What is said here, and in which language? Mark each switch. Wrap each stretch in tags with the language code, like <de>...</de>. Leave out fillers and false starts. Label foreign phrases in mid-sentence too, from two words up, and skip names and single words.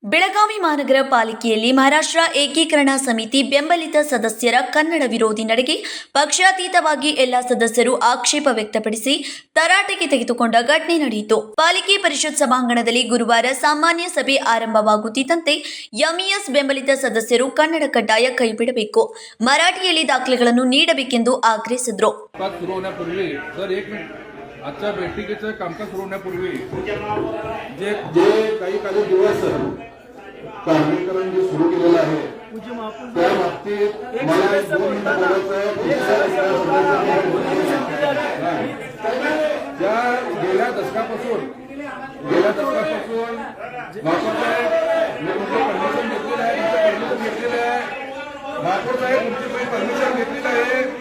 <kn>ಬೆಳಗಾವಿ ಮಹಾನಗರ ಪಾಲಿಕೆಯಲ್ಲಿ ಮಹಾರಾಷ್ಟ್ರ ಏಕೀಕರಣ ಸಮಿತಿ ಬೆಂಬಲಿತ ಸದಸ್ಯರ ಕನ್ನಡ ವಿರೋಧಿ ನಡೆಗೆ ಪಕ್ಷಾತೀತವಾಗಿ ಎಲ್ಲ ಸದಸ್ಯರು ಆಕ್ಷೇಪ ವ್ಯಕ್ತಪಡಿಸಿ ತರಾಟೆಗೆ ತೆಗೆದುಕೊಂಡ ಘಟನೆ ನಡೆಯಿತು. ಪಾಲಿಕೆ ಪರಿಷತ್ ಸಭಾಂಗಣದಲ್ಲಿ ಗುರುವಾರ ಸಾಮಾನ್ಯ ಸಭೆ ಆರಂಭವಾಗುತ್ತಿದ್ದಂತೆ ಎಂಇಎಸ್ ಬೆಂಬಲಿತ ಸದಸ್ಯರು ಕನ್ನಡ ಕಡ್ಡಾಯ ಕೈಬಿಡಬೇಕು, ಮರಾಠಿಯಲ್ಲಿ ದಾಖಲೆಗಳನ್ನು ನೀಡಬೇಕೆಂದು ಆಗ್ರಹಿಸಿದರು.</kn> <mr>आजच्या बैठकीचं कामकाज सुरू होण्यापूर्वी जे काही दिवस कार्मिकांनी जे सुरू केलेलं आहे त्या बाबतीत मला 2 मिनिटं ज्या गेल्या दशकापासून परमिशन घेतलेलं आहे, महापौर साहेब तुमची परमिशन घेतलेली आहे.</mr>